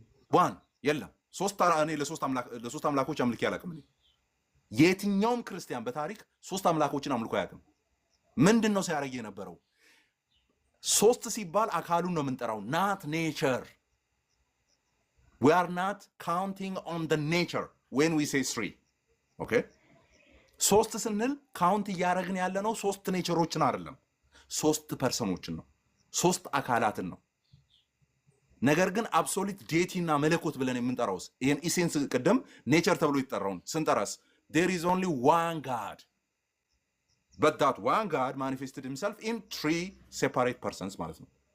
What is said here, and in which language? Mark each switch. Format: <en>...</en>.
<am>One የለም ሶስት እኔ ለሶስት አምላኮች አምልኬ አላውቅም። የትኛውም ክርስቲያን በታሪክ ሶስት አምላኮችን አምልኮ አያውቅም። ምንድነው ሲያደርግ የነበረው? ሶስት ሲባል አካሉን ነው የምንጠራው፣</am> <en>not nature. We are not counting on the nature when we say 3. Okay?</en> <am>ሶስት ስንል ካውንት እያደረግን ያለ ነው ሶስት ኔቸሮችን አይደለም፣ ሶስት ፐርሰኖችን ነው፣ ሶስት አካላትን ነው። ነገር ግን አብሶሉት ዴቲ እና መለኮት ብለን የምንጠራውስ ይሄን ኢሴንስ ቅድም ኔቸር ተብሎ ይጠራውን ስንጠራስ</am> <en>there is only one God, but that one God manifested himself in 3 separate persons</en> <am>ማለት ነው.</am>